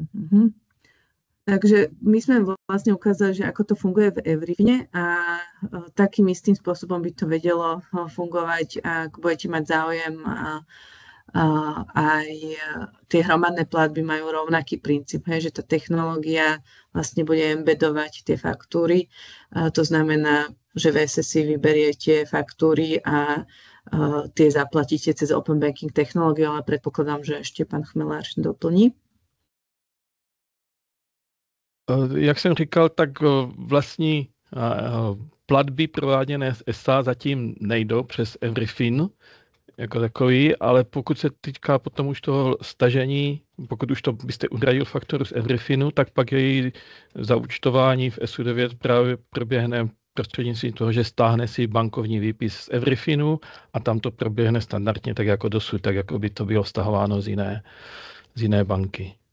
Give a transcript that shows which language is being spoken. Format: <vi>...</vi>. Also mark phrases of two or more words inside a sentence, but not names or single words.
<sk>Takže my sme vlastne ukázali, že ako to funguje v Everyfine a takým istým spôsobom by to vedelo fungovať, ak budete mať záujem a aj tie hromadné platby majú rovnaký princíp, že tá technológia vlastne bude embedovať tie faktúry. To znamená, že v SSI vyberiete faktúry a tie zaplatíte cez</sk> <en>Open Banking</en> <sk>technológiu, ale predpokladám, že ešte pán Chmelář doplní.</sk> <cs>Jak jsem říkal, tak vlastní platby prováděné z ESA zatím nejdou přes Everyfin jako takový, ale pokud se týká potom už toho stažení, pokud už to byste uhradil fakturu z Everyfinu, tak pak její zaúčtování v ESu 9 právě proběhne prostřednictvím toho, že stáhne si bankovní výpis z Everyfinu a tam to proběhne standardně tak jako dosud, tak jako by to bylo stahováno z jiné banky.</cs>